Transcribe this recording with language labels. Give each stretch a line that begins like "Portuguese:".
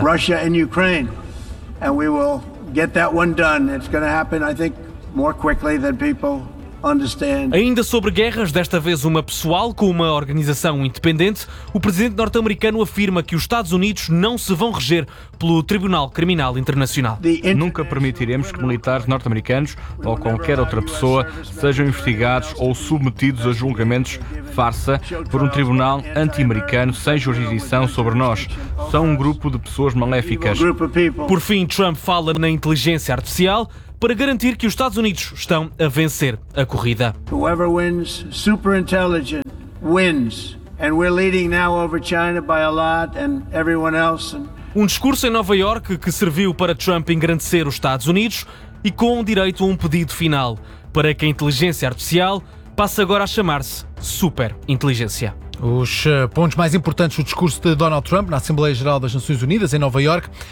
English: Russia and Ukraine, and we will get that one done. It's going to happen, I think, more quickly than people understand.
Portuguese: Ainda sobre guerras, desta vez uma pessoal com uma organização independente, o presidente norte-americano afirma que os Estados Unidos não se vão reger pelo Tribunal Criminal Internacional. Nunca permitiremos que militares norte-americanos ou qualquer outra pessoa sejam investigados ou submetidos a julgamentos farsa por um tribunal anti-americano sem jurisdição sobre nós. São um grupo de pessoas maléficas. Por fim, Trump fala na inteligência artificial para garantir que os Estados Unidos estão a vencer a corrida.
English: Whoever wins, super intelligent wins. And we're leading now over China by a lot and everyone else.
Portuguese: Um discurso em Nova Iorque que serviu para Trump engrandecer os Estados Unidos, e com um direito a um pedido final, para que a inteligência artificial passe agora a chamar-se super inteligência. Os pontos mais importantes do discurso de Donald Trump na Assembleia Geral das Nações Unidas, em Nova Iorque.